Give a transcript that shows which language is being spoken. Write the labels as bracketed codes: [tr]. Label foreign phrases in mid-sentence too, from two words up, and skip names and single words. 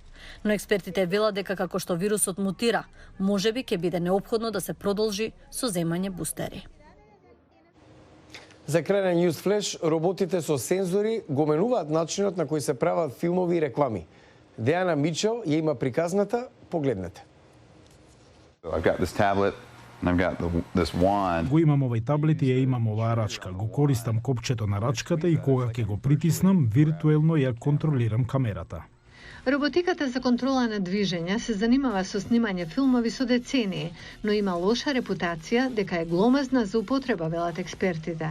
[mk] Но експертите велат дека како што вирусот мутира, можеби ќе биде неопходно да се продолжи со земање бустери. За крај на News Flash, роботите со сензори го менуваат начинот на кој се прават филмови и реклами. Деана Мичел ја има приказната, погледнете. [en] I've got this tablet and I've got this wand. [mk] Го имам овај таблет и ја имам оваа рачка. Го користам копчето на рачката и кога ќе го притиснам, виртуелно ја контролирам камерата. Роботиката за контрола на движења се занимава со снимање филмови со децении, но има лоша репутација дека е гломазна за употреба, велат експертите.